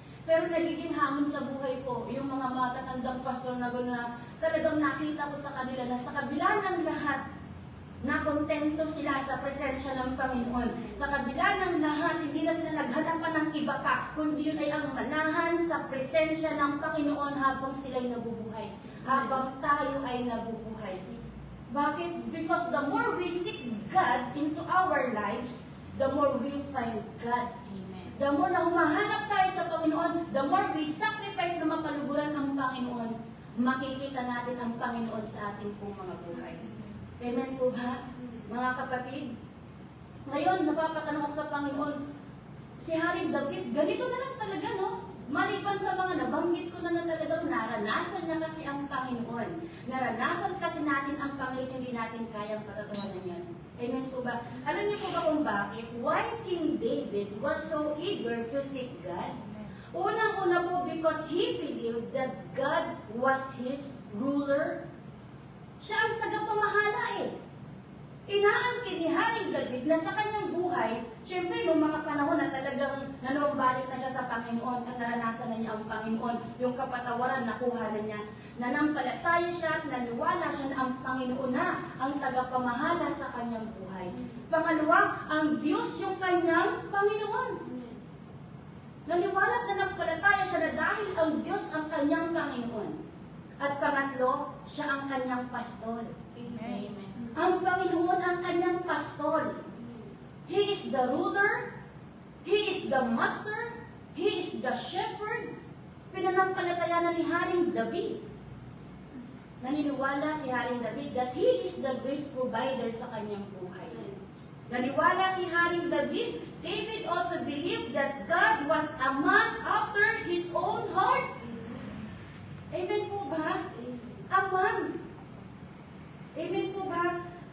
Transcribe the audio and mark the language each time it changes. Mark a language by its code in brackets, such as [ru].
[tl] Pero nagiging hamon sa buhay ko, yung mga matatandang pastor na gano'n na talagang nakita ko sa kanila na sa kabila ng lahat, na kontento sila sa presensya ng Panginoon. Sa kabila ng lahat, hindi na sila naghanapan ng iba pa, kundi yun ay ang manahan sa presensya ng Panginoon habang sila'y nabubuhay. Habang tayo ay nabubuhay. Bakit? [en] Because the more we seek God into our lives, the more we find God. The more [tl] na humahanap tayo sa Panginoon, [en] the more we sacrifice [tl] na mapaluguran ang Panginoon, makikita natin ang Panginoon sa ating pong mga buhay. Amen po ba, mga kapatid? Ngayon, napapatanong ako sa Panginoon, si Haring David, ganito na lang talaga, no? Maliban sa mga nabanggit ko na talagang naranasan niya kasi ang Panginoon. Naranasan kasi natin ang Panginoon, hindi natin kayang patatawanan yan. Amen po ba? Alam niyo po ba kung bakit? [en] Why King David was so eager to seek God? [tl] Unang-una po [en] because he believed that God was his ruler. [tl] Siya ang tagapamahala eh. Inaangkin ni Haring David na sa kanyang buhay, siyempre noong mga panahon na talagang nanumbalik na siya sa Panginoon at naranasan na niya ang Panginoon, yung kapatawaran nakuha na niya. Nanampalataya siya at naniwala siya na ang Panginoon na ang tagapamahala sa kanyang buhay. Pangalawa, ang Diyos yung kanyang Panginoon. Naniwala at nanampalataya siya na dahil ang Diyos ang kanyang Panginoon. At pangatlo, siya ang kanyang pastor. Amen. Ang Panginoon ang kanyang pastor. [en] He is the ruler, He is the master, He is the shepherd. [tl] Pinanampalatayanan ni Haring David. Naniniwala si Haring David [en] that He is the great provider [tl] sa kanyang buhay. Naniwala si Haring David, [en] David also believed that God was a man after His own heart. Amen po ba? Aman. Amen po ba?